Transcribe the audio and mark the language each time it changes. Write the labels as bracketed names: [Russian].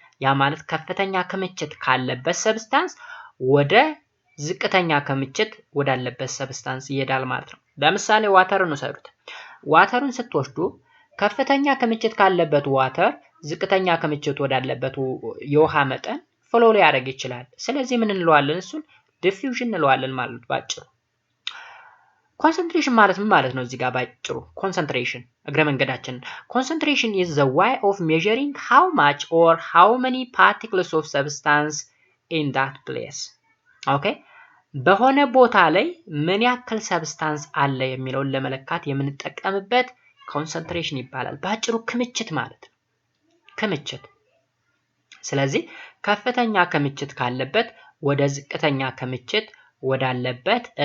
[Amharic] ያ ማለት ከፍተኛ ክምችት ካለበት ሰብስታንስ ወደ ዝቅተኛ ክምችት ወዳለበት ሰብስታንስ ይሄዳል ማለት ነው። ለምሳሌ ዋተርን ወሰዱት። ዋተርን ስትወስዱ ከፍተኛ ክምችት ካለበት ዋተር ዝቅተኛ ክምችት ወዳለበት የውሃ መጠን ፍሎ ሊያደርግ ይችላል። ስለዚህ ምን እንለዋለን? እሱን diffusion እንለዋለን ማለት ባጭሩ። concentration ማለት ምን ማለት ነው? እዚህ ጋር ባጭሩ concentration እግረ መንገዳችን [English] concentration is the way of measuring how much or how many particles of substance in that place. [Amharic] ኦኬ በሆነ ቦታ ላይ ምን ያክል ሰብስታንስ አለ የሚለውን ለመለካት የምንጠቀምበት concentration ይባላል። ባጭሩ ክምችት ማለት ነው። ክምችት። ስለዚህ ከፍተኛ ክምችት ካለበት ወደ ዝቅተኛ ክምችት ወዳለበት